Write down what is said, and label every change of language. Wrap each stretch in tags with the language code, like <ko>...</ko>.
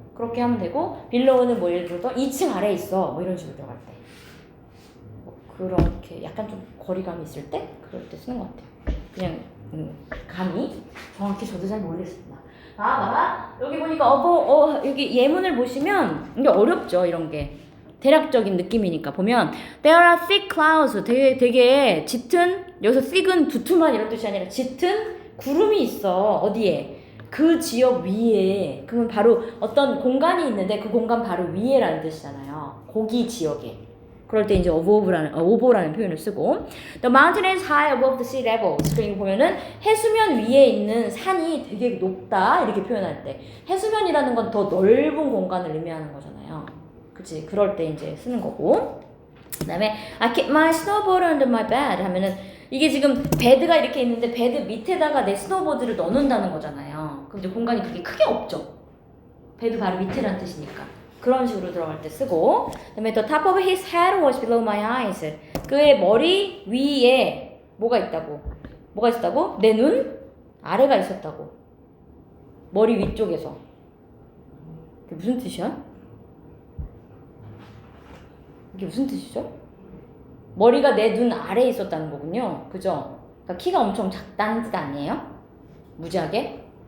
<ko>그렇게 하면 되고 below는 뭐 예를 들어서 2층 아래에 있어. 뭐 이런 식으로 들어갈 때. 뭐 그렇게 약간 좀 거리감이 있을 때 그럴 때 쓰는 것 같아요. 그냥 감이 정확히 저도 잘 모르겠습니다. 봐봐. 여기 보니까 여기 예문을 보시면 이게 어렵죠. 이런 게. 대략적인 느낌이니까 보면</ko> <en>There are thick clouds.</en> <ko>되게 짙은, 여기서 thick은 두툼한 이런 뜻이 아니라 짙은 구름이 있어. 어디에? 그 지역 위에. 그건 바로 어떤 공간이 있는데 그 공간 바로 위에라는 뜻이잖아요. 거기 지역에. 그럴 때 이제 over라는 표현을 쓰고</ko> <en>The mountain is high above the sea level.</en> <ko>그리고 보면은 해수면 위에 있는 산이 되게 높다 이렇게 표현할 때 해수면이라는 건 더 넓은 공간을 의미하는 거잖아요. 그치? 그럴 때 이제 쓰는 거고 그 다음에</ko> <en>I keep my snowboard under my bed</en> <ko>하면은 이게 지금 베드가 이렇게 있는데 베드 밑에다가 내 스노보드를 넣어놓는다는 거잖아요. 그럼 이제 공간이 그렇게 크게 없죠. 베드 바로 밑에라는 뜻이니까. 그런 식으로 들어갈 때 쓰고 그다음에</ko> <en>the top of his head was below my eyes.</en> <ko>그의 머리 위에 뭐가 있다고? 뭐가 있었다고? 내 눈 아래가 있었다고. 머리 위쪽에서. 그게 무슨 뜻이야? 이게 무슨 뜻이죠? 머리가 내 눈 아래에 있었다는 거군요. 그죠? 그러니까 키가 엄청 작다는 뜻 아니에요? 무지하게?</ko>